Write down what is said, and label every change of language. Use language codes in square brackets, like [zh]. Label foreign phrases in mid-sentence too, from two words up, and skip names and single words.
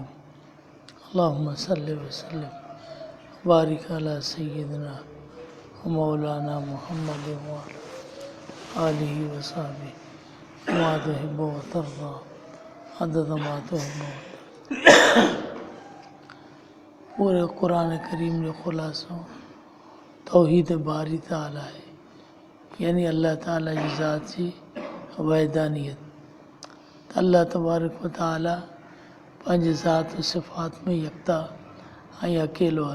[ar] اللهم صل وسلم بارك على سيدنا ومولانا محمد وعلى آله وصحبه كما تحب وترضى عدد ما تحب وترضى अदद मा तुहिब्बु व तर्ज़ा। [sd] पूरे कुरान करीम जो ख़ुलासो तौहीद बारी ताला है, यानी अल्लाह ताला जी ज़ात जी वहदानियत। [ar] الله تبارك وتعالى [sd] पंहिंजे ज़ात व सिफ़ात में यकता ऐं अकेलो आहे।